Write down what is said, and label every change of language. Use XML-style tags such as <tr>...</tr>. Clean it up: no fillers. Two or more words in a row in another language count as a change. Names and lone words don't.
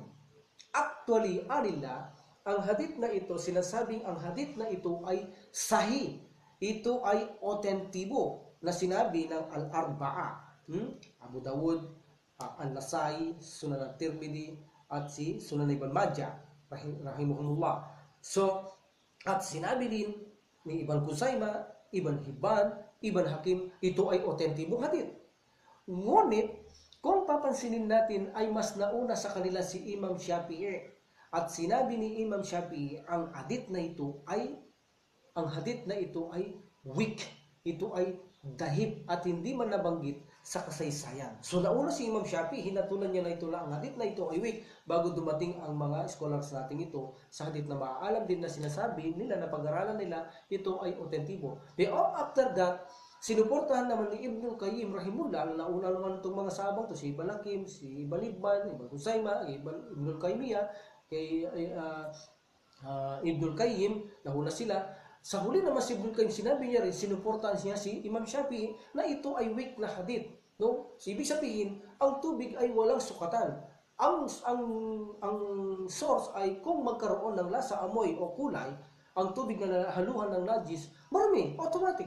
<tl>Actually, anila, ang hadith na ito, sinasabing ang hadith na ito ay sahih. Ito ay otentibo na sinabi ng Al-Arba'a. Abu Dawud, An-Nasai, Sunan at-Tirmidhi, at si Sunan Ibn Majah, rahimahumullah. So, at sinabi din ni Ibn Kuzaimah, Ibn Hibban, Ibn Hakim, ito ay otentibo hadith. Ngunit, kung papansinin natin ay mas nauna sa kanila si Imam Shafi'i. At sinabi ni Imam Shafi'i, ang hadith na ito ay weak. Ito ay dahib at hindi man nabanggit sa kasaysayan. So nauna si Imam Shafi'i, hinatulan niya na ito lang. Ang hadith na ito ay weak bago dumating ang mga scholars natin ito sa hadith na maaalam din na sinasabi nila na pag-aralan nila, ito ay otentibo. Pero</tl> <en>after that,</en> <tl>sinuportahan naman ni Ibnul Qayyim rahimullah, nauna naman itong mga sahabang to, si Ibn Hakim, si Ibn Hibban, Ibn Kuzaimah, Ibnul Qaymiyah, kay Ibnul Qayyim, nahuna sila. Sa huli naman si Ibnul Qayyim, sinabi niya rin, sinuportahan niya si Imam Shafi'i na ito ay weak na hadith. No? So, ibig sabihin, ang tubig ay walang sukatan. Ang source ay kung magkaroon ng lasa, amoy o kulay, ang tubig na haluhan ng najis, marami, automatic.</tl>